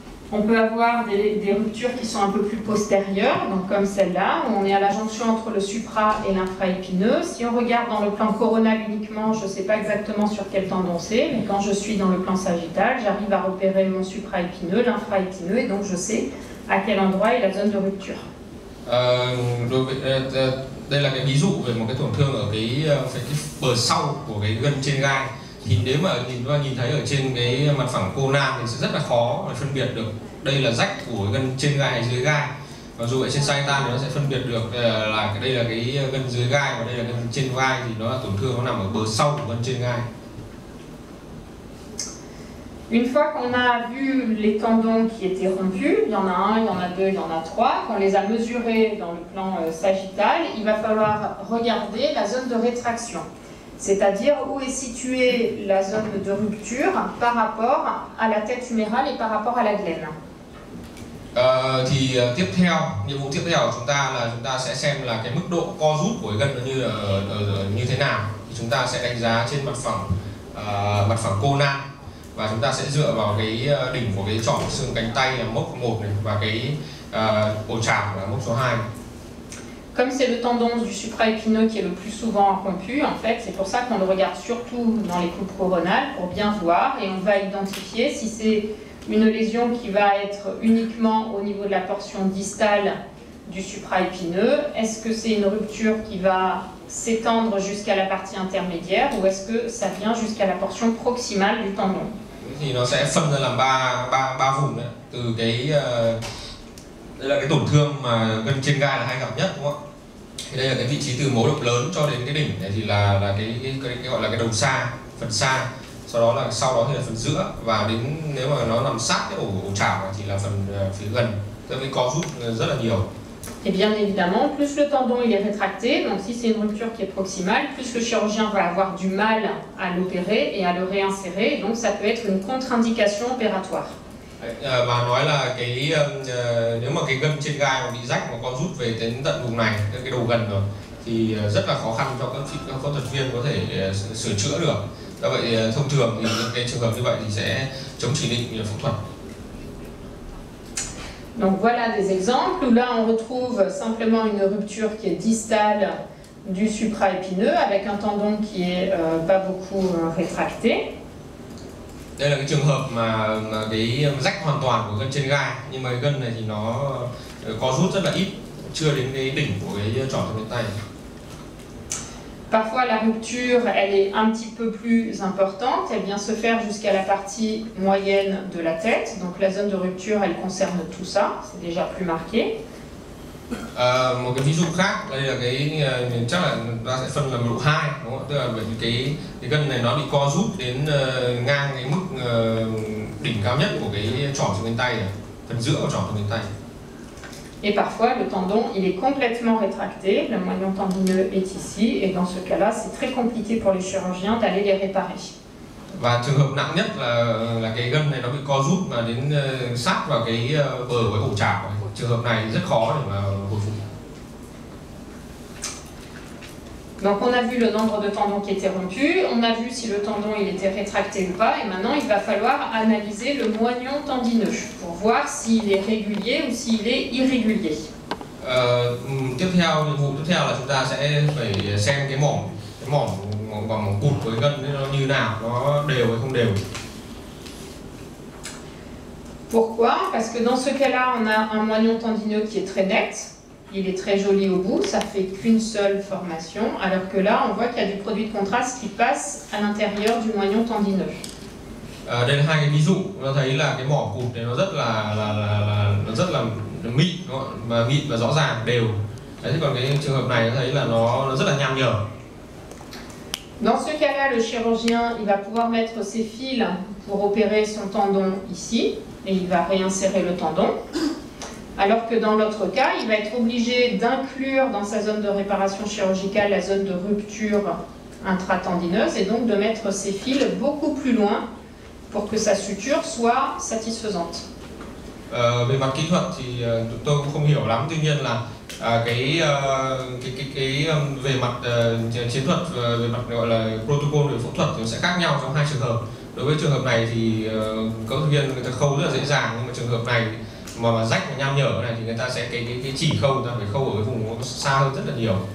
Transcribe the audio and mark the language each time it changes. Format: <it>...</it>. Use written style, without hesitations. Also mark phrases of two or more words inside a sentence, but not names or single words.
<fr>On peut avoir des ruptures qui sont un peu plus postérieures, donc comme celle-là, où on est à la jonction entre le supra et l'infraépineux. Si on regarde dans le plan coronal uniquement, je ne sais pas exactement sur quel tendon c'est, mais quand je suis dans le plan sagittal, j'arrive à repérer mon supraépineux, l'infraépineux, et donc je sais à quel endroit est la zone de rupture.</fr> <vi>Đây là cái ví dụ về một cái tổn thương ở cái bờ sau của cái gân trên gai. Thì nếu mà nhìn thấy ở trên cái mặt phẳng conan thì sẽ rất là khó để phân biệt được đây là rách của gân trên gai hay dưới gai. Mặc dù ở trên sagittal thì nó sẽ phân biệt được là đây là cái gân dưới gai và đây là gân trên gai, thì nó là tổn thương nó nằm ở bờ sau của gân trên gai.</vi> <fr>Une fois qu'on a vu les tendons qui étaient rompus, il y en a un, il y en a deux, il y en a trois, qu'on les a mesurés dans le plan sagittal, il va falloir regarder la zone de rétraction. C'est-à-dire où est située la zone de rupture par rapport à la tête humérale et par rapport à la glène.</fr> <vi>Tiếp theo, nhiệm vụ tiếp theo của chúng ta là chúng ta sẽ xem là cái mức độ co rút của gân nó như thế nào. Thì chúng ta sẽ đánh giá trên mặt phẳng conan, và chúng ta sẽ dựa vào cái đỉnh của cái trỏ xương cánh tay là mốc 1 này, và cái ổ chảo là mốc số 2.</vi> <fr>Comme c'est le tendon du supraépineux qui est le plus souvent rompu, en fait, c'est pour ça qu'on le regarde surtout dans les coupes coronales pour bien voir, et on va identifier si c'est une lésion qui va être uniquement au niveau de la portion distale du supraépineux. Est-ce que c'est une rupture qui va s'étendre jusqu'à la partie intermédiaire, ou est-ce que ça vient jusqu'à la portion proximale du tendon?</fr> <vi>Thì nó sẽ phân ra làm ba vùng đấy. Từ cái đây là cái tổn thương mà gân trên gai là hay gặp nhất, đúng không? Thì đây là cái vị trí từ mố độc lớn cho đến cái đỉnh này thì là cái gọi là cái đầu xa, phần xa. Sau đó thì là phần giữa, và đến nếu mà nó nằm sát cái ổ chảo này thì là phần phía gần, tức là cái co rút rất là nhiều.</vi> <fr>Et bien évidemment, plus le tendon il est rétracté, donc si c'est une rupture qui est proximale, plus le chirurgien va avoir du mal à l'opérer et à le réinsérer, donc ça peut être une contre-indication opératoire.</fr> <vi>Và nói là nếu mà cái gân trên gai mà bị rách mà co rút về đến tận vùng này, cái đầu gần rồi, thì rất là khó khăn cho các phẫu thuật viên có thể sửa chữa được. Do vậy thông thường thì những cái trường hợp như vậy thì sẽ chống chỉ định phẫu thuật.</vi> <fr>Donc voilà des exemples où là on retrouve simplement une rupture qui est distale du supraépineux avec un tendon qui est pas beaucoup rétracté.</fr> <vi>Đây là cái trường hợp mà cái rách hoàn toàn của gân trên gai, nhưng mà cái gân này thì nó có rút rất là ít, chưa đến cái đỉnh của cái trỏ trên tay.</vi> <fr>Parfois la rupture elle est un petit peu plus importante, elle vient se faire jusqu'à la partie moyenne de la tête, donc la zone de rupture elle concerne tout ça, c'est déjà plus marqué.</fr> <vi>Một cái ví dụ khác, đây là cái chắc là ta sẽ phân làm độ 2, đúng không? Tức là bởi vì cái gân này nó bị co rút đến ngang cái mức đỉnh cao nhất của cái trỏ trên cánh tay này, phần giữa của trỏ trên cánh tay.</vi> <fr>Et parfois le tendon il est complètement rétracté, le moignon tendineux est ici, et dans ce cas-là c'est très compliqué pour les chirurgiens d'aller les réparer.</fr> <vi>Và trường hợp nặng nhất là cái gân này nó bị co rút mà đến sát vào cái bờ của ổ chảo. Trường hợp này rất khó để mà hồi phục.</vi> <fr>Donc on a vu le nombre de tendons qui étaient rompus, on a vu si le tendon il était rétracté ou pas, et maintenant il va falloir analyser le moignon tendineux pour voir s'il est régulier ou s'il est irrégulier.</fr> <vi>Nhiệm vụ tiếp theo là chúng ta sẽ phải xem cái mỏm cụt của cái gân nó như nào, nó đều hay không đều.</vi> <fr>Pourquoi? Parce que dans ce cas-là, on a un moignon tendineux qui est très net, il est très joli au bout, ça fait qu'une seule formation, alors que là, on voit qu'il y a du produit de contraste qui passe à l'intérieur du moignon tendineux.</fr> <vi>Đây là hai cái ví dụ, nó thấy là cái mỏm cụt này nó rất là mịn, mà mịn và rõ ràng đều. Đấy, còn cái trường hợp này nó thấy là nó rất là nham nhở.</vi> <fr>Dans ce cas-là, le chirurgien il va pouvoir mettre ses fils pour opérer son tendon ici, et il va réinsérer le tendon. Alors que dans l'autre cas, il va être obligé d'inclure dans sa zone de réparation chirurgicale la zone de rupture intratendineuse, et donc de mettre ses fils beaucoup plus loin pour que sa suture soit satisfaisante.</fr> <vi>Về mặt kỹ thuật thì tôi cũng không hiểu lắm, tuy nhiên là về mặt chiến thuật, về mặt gọi là protocol về phẫu thuật thì sẽ khác nhau trong hai trường hợp. Đối với trường hợp này thì kỹ thuật viên người ta khâu rất là dễ dàng, nhưng mà trường hợp này mà rách và nham nhở này thì người ta sẽ cái chỉ khâu người ta phải khâu ở cái vùng nó xa hơn rất là nhiều.</vi>